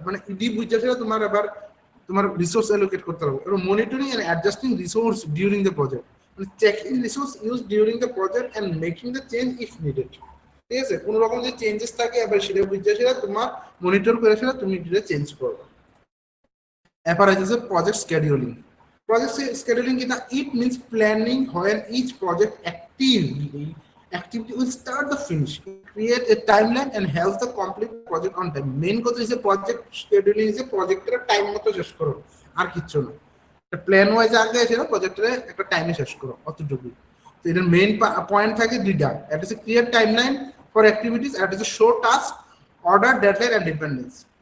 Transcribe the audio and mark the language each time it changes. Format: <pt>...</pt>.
<bn>মানে ইডি বুঝতে তোমার এবার তোমার রিসোর্স অ্যালোকেট করতে লাগবে।</bn> <en>এবং monitoring and adjusting resource during the project, মানে checking resource use during the project and making the change if needed.</en> <bn>ঠিক আছে, কোনো রকম যে চেঞ্জেস থাকে এবার সেটা বুঝতে সেটা তোমার মনিটর করে সেটা তুমি এটা চেঞ্জ করবে। এরপর আছে project scheduling.</bn> <en>Project scheduling is it means planning when each project activity will start the finish, create a timeline and helps the complete project on time.</en> <bn>Main কথা হচ্ছে project scheduling is projector time মতো শেষ করো, আর কিছু না। Plan wise আগে এসে প্রজেক্টরে একটা টাইমে শেষ করো, অতটুকু। তো এটার মেইন পয়েন্ট থাকে দুইটা, একটা হচ্ছে ক্রিয়েট টাইমলাইন ফর অ্যাক্টিভিটিস, একটা হচ্ছে show task, order, deadline and dependence.</bn>